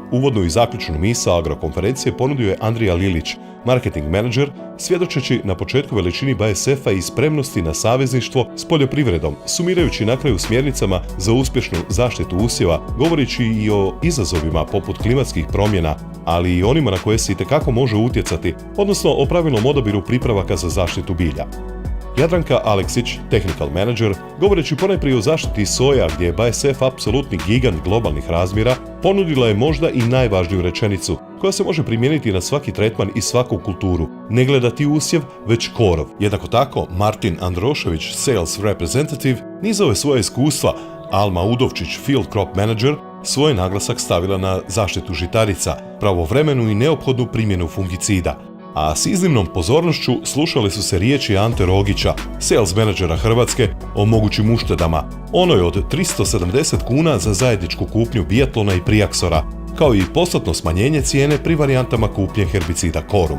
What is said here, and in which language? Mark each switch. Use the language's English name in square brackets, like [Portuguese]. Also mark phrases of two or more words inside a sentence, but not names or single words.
[Croatian] Uvodnu i zaključnu misao agrokonferencije ponudio je Andrija Lilić, marketing menadžer, svjedočeći na početku veličini BASF-a i spremnosti na savezništvo s poljoprivredom, sumirajući na kraju smjernicama za uspješnu zaštitu usjeva, govoreći i o izazovima poput klimatskih promjena, ali i onima na koje se itekako može utjecati, odnosno o pravilnom odabiru pripravaka za zaštitu bilja. Jadranka Aleksić, [English] technical manager, [Croatian] govoreći ponajprije o zaštiti soja gdje je BASF apsolutni gigant globalnih razmjera, ponudila je možda i najvažniju rečenicu koja se može primijeniti na svaki tretman i svaku kulturu. Ne gledati usjev, već korov. Jednako tako, Martin Androšević, [English] sales representative, [Croatian] nizao je svoje iskustva. Alma Udovčić, [English] field crop manager, [Croatian] svoj naglasak stavila na zaštitu žitarica, pravovremenu i neophodnu primjenu fungicida. A s iznimnom pozornošću slušali su se riječi Ante Rogića, sales menadžera Hrvatske, o mogućim uštedama, onoj od 370 kuna za zajedničku kupnju biatlona i priaksora, kao i postotno smanjenje cijene pri varijantama kupnje herbicida Korum.